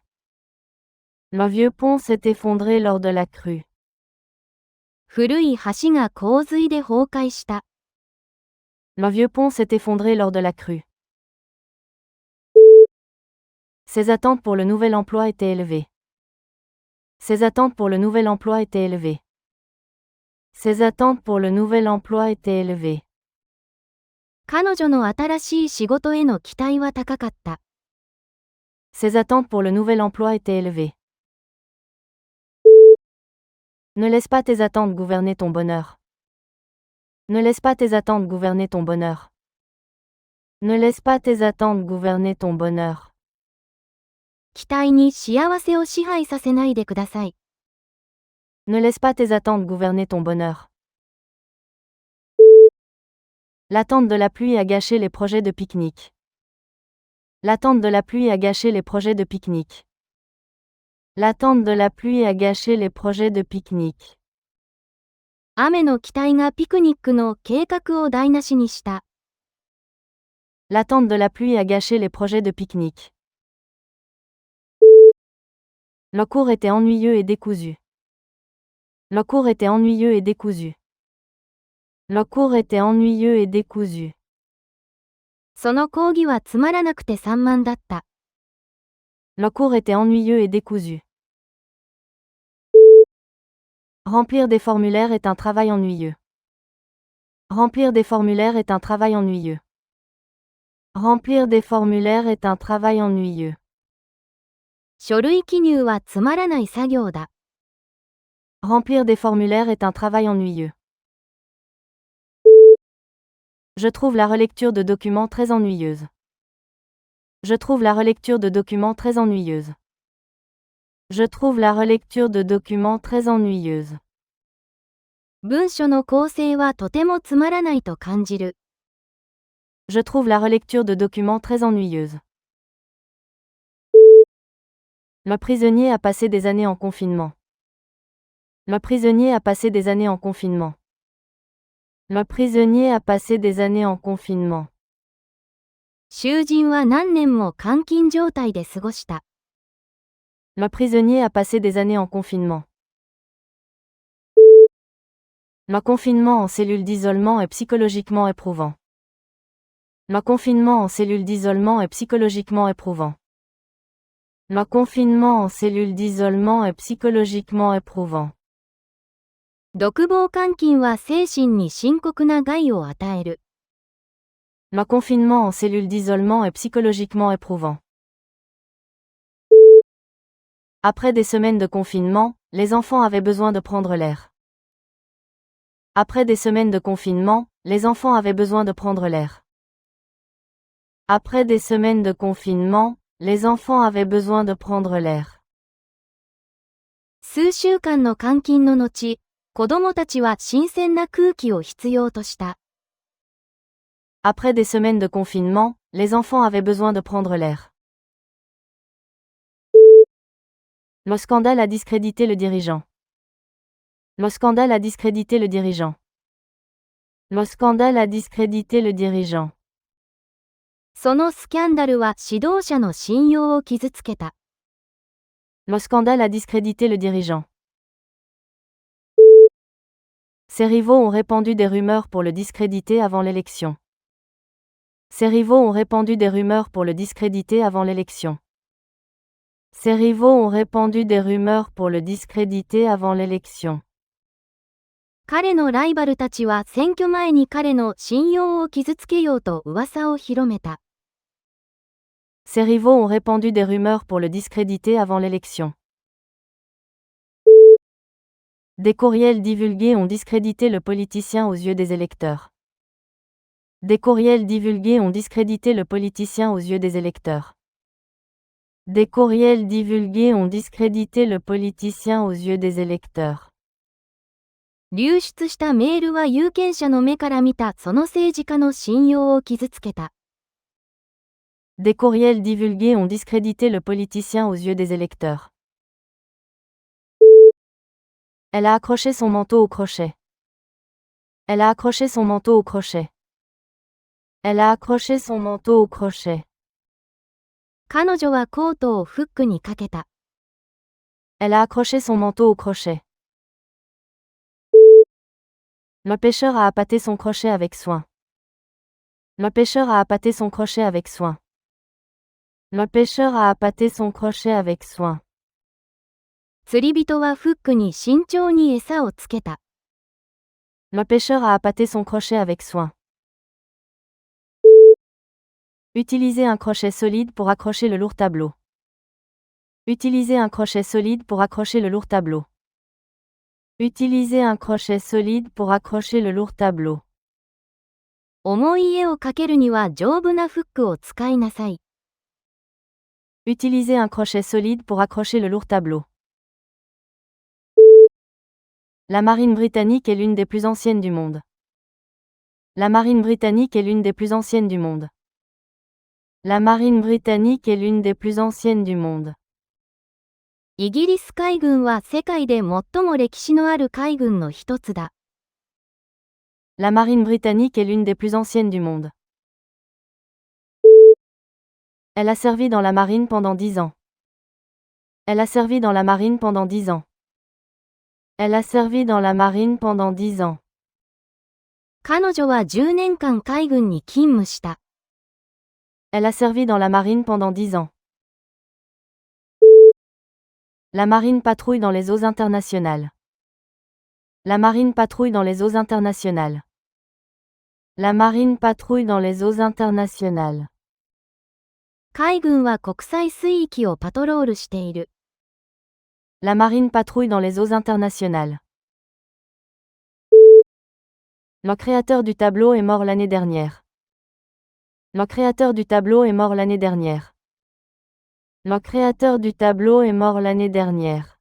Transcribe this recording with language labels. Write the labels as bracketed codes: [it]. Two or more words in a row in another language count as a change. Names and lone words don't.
[fr] Le vieux pont s'est effondré lors de la crue. [ja] 古い橋が洪水で崩壊した。 [fr] Le vieux pont s'est effondré lors de la crue. Ses attentes pour le nouvel emploi étaient élevées. Ses attentes pour le nouvel emploi étaient élevées. Ses attentes pour le nouvel emploi étaient élevées. [ja] 彼女の新しい仕事への期待は高かった。 [fr] Ses attentes pour le nouvel emploi étaient élevées. Ne laisse pas tes attentes gouverner ton bonheur. Ne laisse pas tes attentes gouverner ton bonheur. Ne laisse pas tes attentes gouverner ton bonheur. [ja] 期待に幸せを支配させないでください。 [fr] Ne laisse pas tes attentes gouverner ton bonheur. L'attente de la pluie a gâché les projets de pique-nique. L'attente de la pluie a gâché les projets de pique-nique. L'attente de la pluie a gâché les projets de pique-nique. [ja] 雨の期待がピクニックの計画を台無しにした。 [fr] L'attente de la pluie a gâché les projets de pique-nique. Le cours était ennuyeux et décousu. Le cours était ennuyeux et décousu. Le cours était ennuyeux et décousu. [ja] その講義はつまらなくて散漫だった。 [fr] Le cours était ennuyeux et décousu. Remplir des formulaires est un travail ennuyeux. Remplir des formulaires est un travail ennuyeux. Remplir des formulaires est un travail ennuyeux. [ja] 書類記入はつまらない作業だ。 [fr] Remplir des formulaires est un travail ennuyeux. Je trouve la relecture de documents très ennuyeuse. Je trouve la relecture de documents très ennuyeuse. Je trouve la relecture de documents très ennuyeuse. [ja] 文書の構成はとてもつまらないと感じる。 [fr] Je trouve la relecture de documents très ennuyeuse. Le prisonnier a passé des années en confinement. Le prisonnier a passé des années en confinement. Le prisonnier a passé des années en confinement. [ja] 囚人は何年も監禁状態で過ごした。 [fr] Le prisonnier a passé des années en confinement. Le confinement en cellule d'isolement est psychologiquement éprouvant. Le confinement en cellule d'isolement est psychologiquement éprouvant. Le confinement en cellule d'isolement est psychologiquement éprouvant. [ja] 独房監禁は精神に深刻な害を与える。 [fr] Le confinement en cellule d'isolement est psychologiquement éprouvant. Après des semaines de confinement, les enfants avaient besoin de prendre l'air. Après des semaines de confinement, les enfants avaient besoin de prendre l'air. Après des semaines de confinement, les enfants avaient besoin de prendre l'air. [ja] 数週間の監禁の後、子供たちは新鮮な空気を必要とした。 [fr] Après des semaines de confinement, les enfants avaient besoin de prendre l'air. Le scandale a discrédité le dirigeant. Le scandale a discrédité le dirigeant. Le scandale a discrédité le dirigeant. [ja] そのスキャンダルは指導者の信用を傷つけた。 [fr] Le scandale a discrédité le dirigeant. Ses rivaux ont répandu des rumeurs pour le discréditer avant l'élection. Ses rivaux ont répandu des rumeurs pour le discréditer avant l'élection. Ses rivaux ont répandu des rumeurs pour le discréditer avant l'élection. [ja] 彼のライバルたちは選挙前に彼の信用を傷つけようと噂を広めた。 [fr] Ses rivaux ont répandu des rumeurs pour le discréditer avant l'élection. Des courriels divulgués ont discrédité le politicien aux yeux des électeurs. Des courriels divulgués ont discrédité le politicien aux yeux des électeurs. Des courriels divulgués ont discrédité le politicien aux yeux des électeurs. [ja] 流出したメールは有権者の目から見たその政治家の信用を傷つけた。 [fr] Des courriels divulgués ont discrédité le politicien aux yeux des électeurs. Elle a accroché son manteau au crochet. Elle a accroché son manteau au crochet. Elle a accroché son manteau au crochet. [ja] 彼女はコートをフックにかけた。 [fr] Elle a accroché son manteau au crochet. Le pêcheur a appâté son crochet avec soin. Le pêcheur a appâté son crochet avec soin. Le pêcheur a appâté son crochet avec soin. [ja] 釣り人はフックに慎重に餌をつけた。 [fr] Le pêcheur a appâté son crochet avec soin. Utilisez un crochet solide pour accrocher le lourd tableau. Utilisez un crochet solide pour accrocher le lourd tableau. Utilisez un crochet solide pour accrocher le lourd tableau. [ja] 重い絵を描けるには丈夫なフックを使いなさい。 [fr] Utilisez un crochet solide pour accrocher le lourd tableau. La marine britannique est l'une des plus anciennes du monde. La marine britannique est l'une des plus anciennes du monde. La marine britannique est l'une des plus anciennes du monde. [ja] イギリス海軍は世界で最も歴史のある海軍の一つだ。 [fr] La marine britannique est l'une des plus anciennes du monde. Elle a servi dans la marine pendant 10 ans. Elle a servi dans la marine pendant 10 ans. Elle a servi dans la marine pendant 10 ans. [ja] 彼女は10年間海軍に勤務した。 [fr] Elle a servi dans la marine pendant 10 ans. La marine patrouille dans les eaux internationales. La marine patrouille dans les eaux internationales. La marine patrouille dans les eaux internationales. [ja] 海軍は国際水域をパトロールしている。 [fr] La marine patrouille dans les eaux internationales. Le créateur du tableau est mort l'année dernière. Le créateur du tableau est mort l'année dernière. Le créateur du tableau est mort l'année dernière.